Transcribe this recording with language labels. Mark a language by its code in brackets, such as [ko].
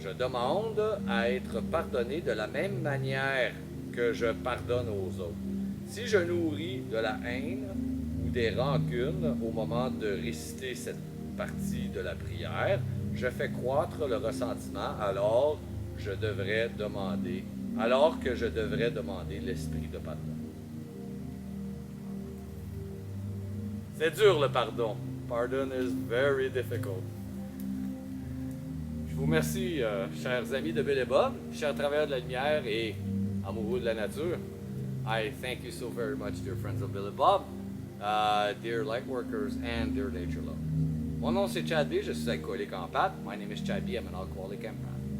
[fr] Je demande à être pardonné de la même manière que je pardonne aux autres. Si je nourris de la haine ou des rancunes au moment de réciter cette partie de la prière, je fais croître le ressentiment alors que je devrais demander l'esprit de pardon. C'est dur le pardon. [en] Pardon is very difficult. [fr] Je vous remercie, chers amis de Bill et Bob, chers travailleurs de la lumière et amoureux de la nature. [en] I thank you so very much, dear friends of Bill and Bob, dear lightworkers, and dear nature lovers. [fr] Mon nom c'est Chad B, je suis alcoolique en pâte. [en] My name is Chad B, I'm an alcoholic empath.